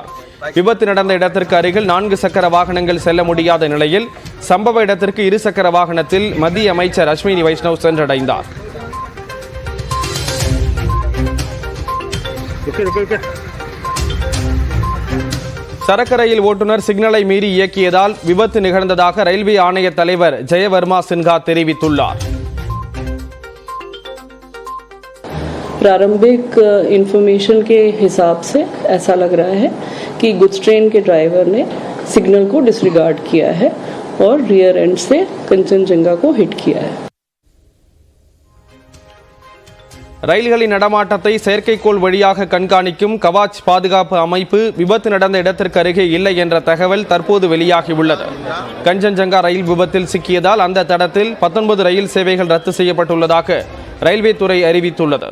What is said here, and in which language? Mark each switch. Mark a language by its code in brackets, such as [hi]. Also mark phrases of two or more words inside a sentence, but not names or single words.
[ta] விபத்து நடந்த இடத்திற்கு அருகில் 4 சக்கர வாகனங்கள் செல்ல முடியாத நிலையில் சம்பவ இடத்திற்கு 2 சக்கர வாகனத்தில் மத்திய அமைச்சர் அஸ்வினி வைஷ்ணவ் சென்றடைந்தார். சரக்கு ரயில் ஓட்டுநர் சிக்னலை மீறி இயக்கியதால் விபத்து நிகழ்ந்ததாக ரயில்வே ஆணைய தலைவர் ஜெயவர்மா சின்ஹா தெரிவித்துள்ளார். [hi] प्रारंभिक इंफॉर्मेशन के हिसाब से ऐसा लग रहा है कि [en] goods train [hi] के ड्राइवर ने सिग्नल को डिसरिगार्ड किया है और [en] rear end [hi] से कंचनजंगा को हिट किया है. [ta] ரயில்களின் நடமாட்டத்தை செயற்கைக்கோள் வழியாக கண்காணிக்கும் கவாச் பாதுகாப்பு அமைப்பு விபத்து நடந்த இடத்திற்கு அருகே இல்லை என்ற தகவல் தற்போது வெளியாகியுள்ளது. கஞ்சன்ஜங்கா ரயில் விபத்தில் சிக்கியதால் அந்த தடத்தில் 19 ரயில் சேவைகள் ரத்து செய்யப்பட்டுள்ளதாக ரயில்வே துறை அறிவித்துள்ளது.